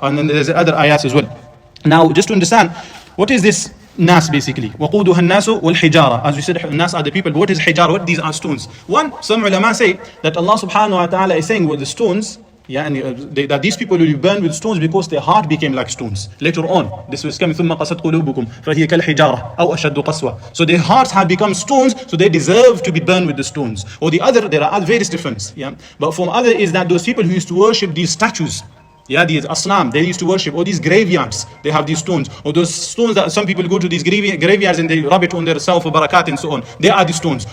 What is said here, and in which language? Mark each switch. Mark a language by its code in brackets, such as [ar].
[en] And then there's other ayats as well. Now, just to understand, what is this nas basically? [ar] وَقُودُهَا النَّاسُ وَالْحِجَارَةُ. [en] As we said, nas are the people. What is hijara? What these are stones? One, some ulama say that Allah subhanahu wa ta'ala is saying with the stones, yeah, and that these people will be burned with stones because their heart became like stones. Later on, this was coming, [ar] ثُمَّ قَسَتْ قُلُوبُكُمْ فَهِيَ كَالْحِجَارَةِ أَوْ أَشَدُّ قَسْوَةً. [en] So their hearts have become stones, so they deserve to be burned with the stones. Or the other, there are various differences, yeah. But from other is that those people who used to worship these statues, yeah, these asnam, they used to worship, or these graveyards, they have these stones, or those stones that some people go to these graveyards and they rub it on their self for barakat and so on. They are the stones.